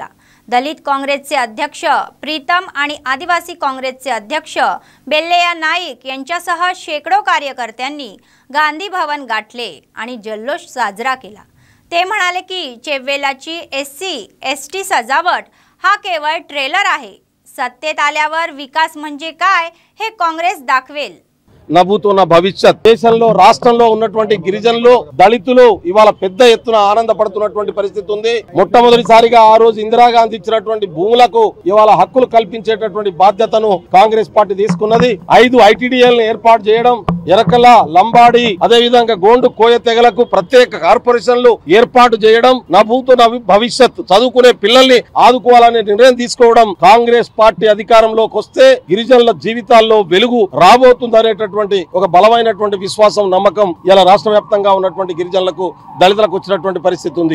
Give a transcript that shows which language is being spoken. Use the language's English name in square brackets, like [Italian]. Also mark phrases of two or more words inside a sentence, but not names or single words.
[Marathi] दलित काँग्रेसचे अध्यक्ष प्रीतम आणि आदिवासी काँग्रेसचे अध्यक्ष बेल्लेया नाईक यांच्यासह शेकडो कार्यकर्त्यांनी गांधी भवन गाठले आणि जल्लोष साजरा केला। ते म्हणाले की चेवेल्लाची SC/ST सजावट हा केवळ ट्रेलर आहे, सत्तेत आल्यावर विकास म्हणजे काय हे काँग्रेस दाखवेल। [Telugu] నభూతున్న భవిష్యత్ దేశంలో రాష్ట్రంలో ఉన్నటువంటి గిరిజనులు దళితులు ఇవాళ పెద్ద ఎత్తున ఆనందపడుతున్నటువంటి పరిస్థితి ఉంది। మొట్టమొదటిసారిగా ఆ రోజు ఇందిరాగాంధీ ఇచ్చినటువంటి భూములకు ఇవాళ హక్కులు కల్పించేటటువంటి బాధ్యతను కాంగ్రెస్ పార్టీ తీసుకున్నది। 5 ITDLను ఏర్పాటు చేయడం, ఎరకల లంబాడి అదే విధంగా గోండు కోయ తెగలకు ప్రత్యేక కార్పొరేషన్లు ఏర్పాటు చేయడం, నభూతున్న భవిష్యత్ చదువుకునే పిల్లల్ని ఆదుకోవాలనే నిర్ణయం తీసుకోవడం, కాంగ్రెస్ పార్టీ అధికారంలోకి వస్తే గిరిజనుల జీవితాల్లో వెలుగు రాబోతుందనేటటువంటి ఒక బలమైనటువంటి విశ్వాసం నమ్మకం ఇలా రాష్ట్ర వ్యాప్తంగా ఉన్నటువంటి గిరిజనులకు దళితులకు వచ్చినటువంటి పరిస్థితి ఉంది।